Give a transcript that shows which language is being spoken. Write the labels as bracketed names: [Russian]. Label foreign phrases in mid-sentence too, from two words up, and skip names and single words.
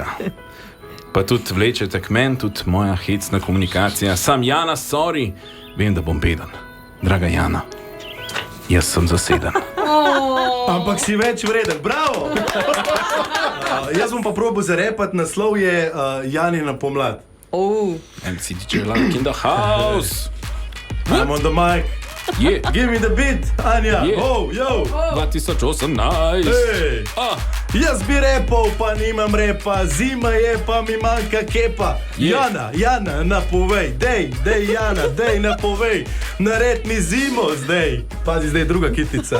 [Slovenian] Pa tudi vlečete k men, tudi moja hecna komunikacija. Sam Jana, sorry, vem, da bom beden. Draga Jana, jaz sem zaseden. Ampak si več vreden, bravo! Jaz bom pa probal zarepati, naslov je Janina pomlad. [English] MC DJ Lark in the house. I'm on the mic. Yeah. Give me the beat, Anja. Yeah. Oh, yo. 2018. Hey. [Slovenian] Jaz bi repal, pa nimam repa, zima je, pa mi manjka kepa. [English] Yeah. [Slovenian] Jana, napovej, dej, Jana, dej, napovej, nared mi zimo zdaj. Pazi, zdaj druga kitica.